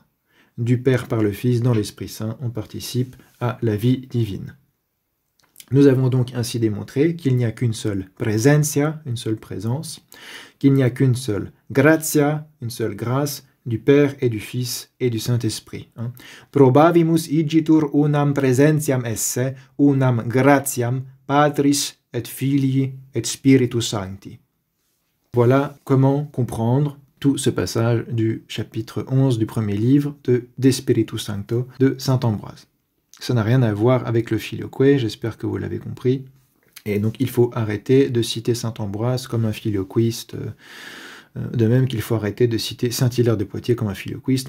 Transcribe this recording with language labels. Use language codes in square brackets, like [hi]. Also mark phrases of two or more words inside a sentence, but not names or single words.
[fr] Du Père par le Fils dans l'Esprit Saint, on participe à la vie divine. Nous avons donc ainsi démontré qu'il n'y a qu'une seule presentia, une seule présence, qu'il n'y a qu'une seule gratia, une seule grâce, du Père et du Fils et du Saint-Esprit. [la] Probavimus igitur unam presentiam esse, unam gratiam, Patris et Filii et Spiritus Sancti. [fr] Voilà comment comprendre tout ce passage du chapitre 11 du premier livre de Spiritus Sancto de saint Ambroise. Ça n'a rien à voir avec le Filioque, j'espère que vous l'avez compris. Et donc il faut arrêter de citer saint Ambroise comme un filioquiste, de même qu'il faut arrêter de citer saint Hilaire de Poitiers comme un filioquiste.